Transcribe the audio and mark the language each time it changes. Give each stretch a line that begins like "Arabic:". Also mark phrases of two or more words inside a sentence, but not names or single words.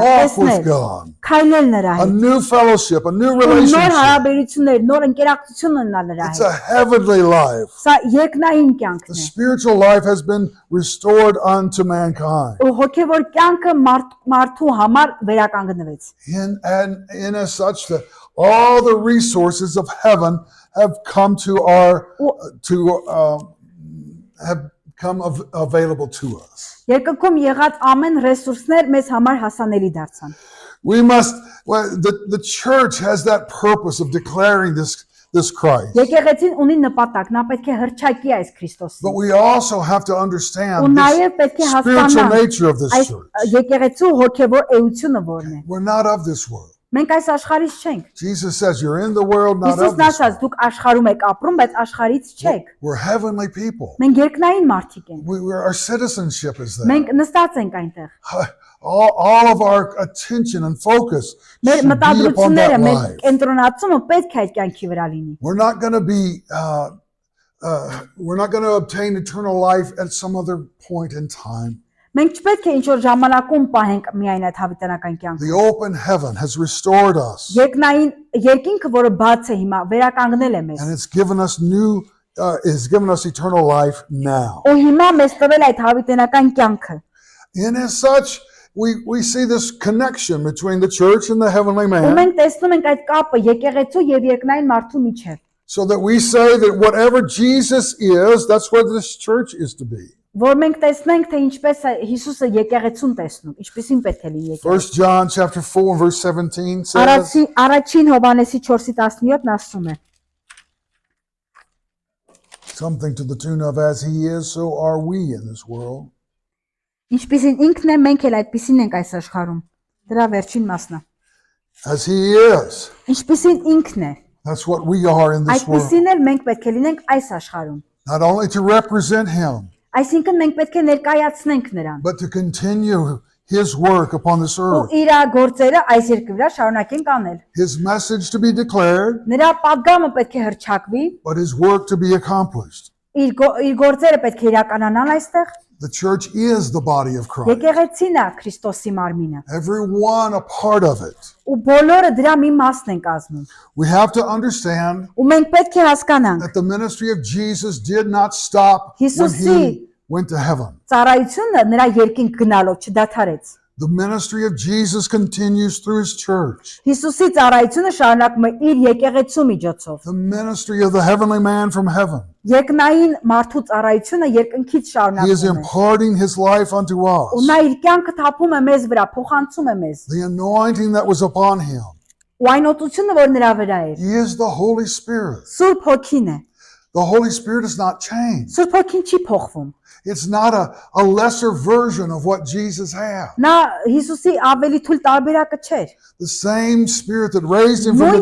English: walk with
Armenian: տեսնել,
English: God,
Armenian: քայլել նրա
English: a
Armenian: հետ։
English: new fellowship, a new
Armenian: Ու Նոր
English: relationship.
Armenian: հարաբերություններ, նոր ընկերակցություն ունենալ նրա
English: It's
Armenian: հետ։
English: a heavenly life.
Armenian: Սա երկնային կյանքն
English: The
Armenian: է։
English: spiritual life has been restored unto mankind.
Armenian: Ու հոգևոր կյանքը մարդու համար վերականգնվեց։
English: And in as such that all the resources of heaven have come have come available to us.
Armenian: Երկնքում եղած ամեն ռեսուրսներ մեզ համար հասանելի դարձան։
English: The church has that purpose of declaring this Christ.
Armenian: Եկեղեցին ունի նպատակ, նա պետք է հրճակի այս Քրիստոսին։
English: But we also have to
Armenian: Ու
English: understand
Armenian: նաև պետք է
English: the spiritual
Armenian: հասկանանք
English: nature of this
Armenian: այս
English: church.
Armenian: եկեղեցու հոգևոր էությունը որն է։
English: We're not of this world.
Armenian: Մենք այս աշխարհից չենք։
English: Jesus says, you're in the world, not of
Armenian: Հիսուսն
English: this
Armenian: ասաց,
English: world.
Armenian: դուք աշխարհում եք ապրում, բայց աշխարհից չեք։
English: We're heavenly people.
Armenian: Մենք երկնային մարդիկ ենք։
English: Our citizenship is there.
Armenian: Մենք նստած ենք այնտեղ։
English: All of our attention and focus
Armenian: Մեր
English: should be upon
Armenian: մտադրությունները,
English: that
Armenian: մեր
English: life.
Armenian: կենտրոնացումը պետք է այդ կյանքի վրա լինի։
English: We're not going to be, we're not going to obtain eternal life at some other point in time.
Armenian: Մենք չպետք է ինչ-որ ժամանակում պահենք miայն այդ հավիտենական կյանքը։
English: The open heaven has restored us,
Armenian: Երկնային երկինքը, որը բաց է հիմա, վերականգնել է մեզ։
English: and it's given us eternal life now.
Armenian: Ու հիմա մեզ տվել այդ հավիտենական կյանքը։
English: And as such, we see this connection between the church and the heavenly
Armenian: Ու
English: man,
Armenian: մենք տեսնում ենք այդ կապը եկեղեցու եւ երկնային մարդու միջև։
English: so that we say that whatever Jesus is, that's what this church is to be.
Armenian: Որ մենք տեսնենք, թե ինչպես է Հիսուսը եկեղեցուն տեսնում, ինչպեսին պետք է լինի եկեղեցին։
English: 1 John chapter 4 and verse 17 says,
Armenian: Առաջին Հովհաննեսի 4:17-ն ասում է.
English: something to the tune of, as he is, so are we in this world.
Armenian: Ինչպեսին ինքն է, մենք էլ այդպեսին ենք այս աշխարհում։ Դրա վերջին մասն է։
English: As he is,
Armenian: Ինչպեսին ինքն է,
English: that's what we are in this world.
Armenian: այդպեսին էլ մենք պետք է լինենք այս աշխարհում։
English: Not only to represent him,
Armenian: Այսինքն մենք պետք է ներկայացնենք նրան։
English: but to continue his work upon this
Armenian: Ու
English: earth.
Armenian: իր գործերը այս երկրի վրա շարունակենք անել։
English: His message to be declared,
Armenian: Նրա падգամը պետք է հրճակվի,
English: but his work to be accomplished.
Armenian: իր գործերը պետք է իրականանան այստեղ։
English: The church is the body of Christ.
Armenian: Եկեղեցին է Քրիստոսի մարմինը։
English: Everyone a part of it.
Armenian: Ու բոլորը դրա մի մասն են կազմում։
English: We have to understand
Armenian: Ու մենք պետք է հասկանանք,
English: that the ministry of Jesus did not stop when he went to heaven.
Armenian: ծառայությունը նրա երկինք գնալով չդադարեց։
English: The ministry of Jesus continues through his church.
Armenian: Հիսուսի ծառայությունը շարունակում է իր եկեղեցու միջոցով։
English: The ministry of the heavenly man from heaven.
Armenian: Երկնային մարդու ծառայությունը երկնքից
English: He is
Armenian: շարունակվում է։
English: imparting his life unto
Armenian: Ու
English: us.
Armenian: նա իր կյանքը թափում է մեզ վրա, փոխանցում է մեզ։
English: The anointing that was upon him.
Armenian: Ու այն օտությունը, որ նրա վրա է,
English: He is the Holy Spirit.
Armenian: Սուրբ Հոգին է։
English: The Holy Spirit is not changed.
Armenian: Սուրբ Հոգին չի փոխվում։
English: It's not a lesser version of what Jesus had.
Armenian: Նա Հիսուսի ավելի թույլ տարբերակը չէր։
English: The same Spirit that raised him from